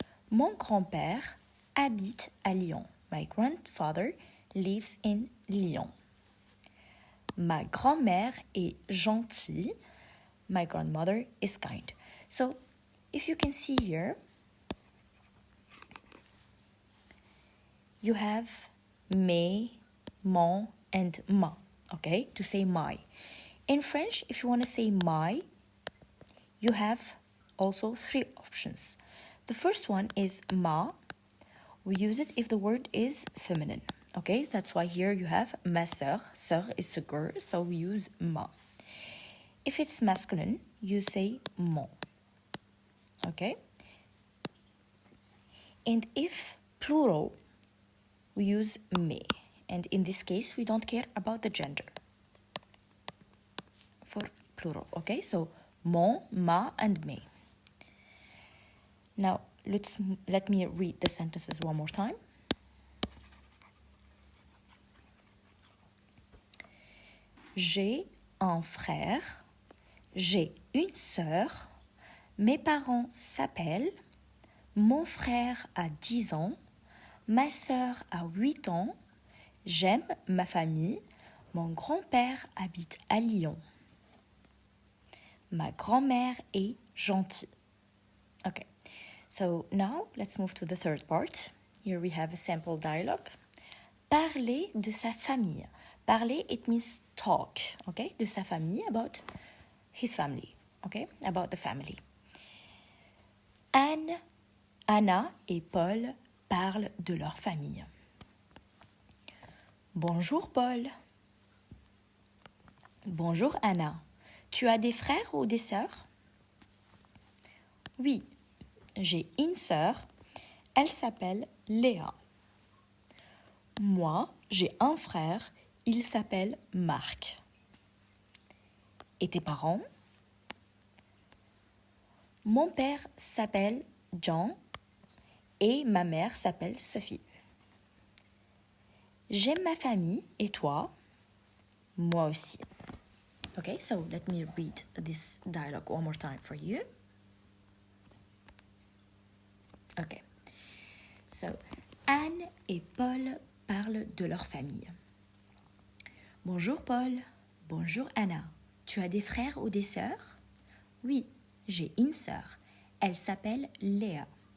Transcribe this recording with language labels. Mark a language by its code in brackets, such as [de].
[fr] Mon grand-père habite à Lyon. [en] My grandfather lives in Lyon. [fr] Ma grand-mère est gentille. [en] My grandmother is kind. So, if you can see here, you have mes, mon, and ma, okay, to say my. In French, if you want to say my, you have also 3 options. The first one is ma. We use it if the word is feminine. Okay, that's why here you have ma sœur. Sœur is a girl, so we use ma. If it's masculine, you say mon. Okay? And if plural, we use mes. And in this case, we don't care about the gender for plural. Okay, so mon, ma, and mes. Now, let me read the sentences one more time. [fr] J'ai un frère, j'ai une sœur, mes parents s'appellent, mon frère a 10 ans, ma sœur a 8 ans, j'aime ma famille, mon grand-père habite à Lyon. Ma grand-mère est gentille. [en] Okay, so now let's move to the third part. Here we have a sample dialogue. [fr] Parler de sa famille. [en] Parler, it means talk, okay? [fr] De sa famille, [en] about his family, okay? About the family. [fr] Anna et Paul parlent de leur famille. Bonjour Paul. Bonjour Anna. Tu as des frères ou des sœurs? Oui, j'ai une sœur. Elle s'appelle Léa. Moi, j'ai un frère. Il s'appelle Marc. Et tes parents? Mon père s'appelle John et ma mère s'appelle Sophie. J'aime ma famille et toi? Moi aussi. [en] Okay, so let me read this dialogue one more time for you. Okay, so [fr] Anne et Paul parlent de leur famille. Bonjour Paul. Bonjour Anna. Tu as des frères ou des sœurs? Oui, j'ai une sœur. Elle s'appelle Léa.